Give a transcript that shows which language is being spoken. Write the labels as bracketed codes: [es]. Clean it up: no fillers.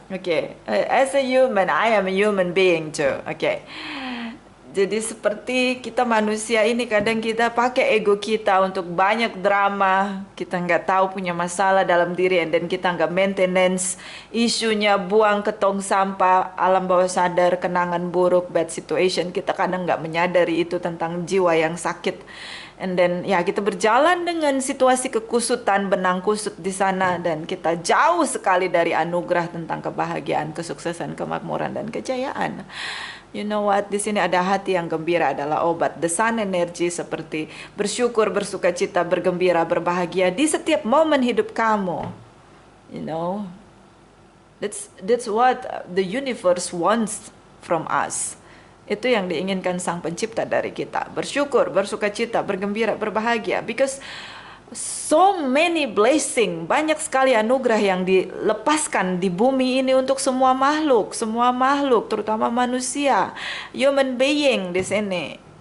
[en] Oke, as a human, I am a human being too. Oke. [id] Jadi seperti kita manusia ini kadang kita pakai ego kita untuk banyak drama. Kita nggak tahu punya masalah dalam diri dan kita nggak maintenance isunya, buang ke tong sampah, alam bawah sadar, kenangan buruk, [en] bad situation. [id] Kita kadang nggak menyadari itu tentang jiwa yang sakit. [en] And then [id] ya kita berjalan dengan situasi kekusutan, benang kusut di sana dan kita jauh sekali dari anugerah tentang kebahagiaan, kesuksesan, kemakmuran dan kejayaan. [en] You know what? [id] Di sini ada hati yang gembira adalah obat. [en] The sun energy [id] seperti bersyukur, bersukacita, bergembira, berbahagia di setiap momen hidup kamu. [en] You know, that's what the universe wants from us. [id] Itu yang diinginkan Sang Pencipta dari kita. Bersyukur, bersukacita, bergembira, berbahagia. [en] Because so many blessing, [id] banyak sekali anugerah yang dilepaskan di bumi ini untuk semua makhluk, terutama manusia, [en] human being [id] di sini.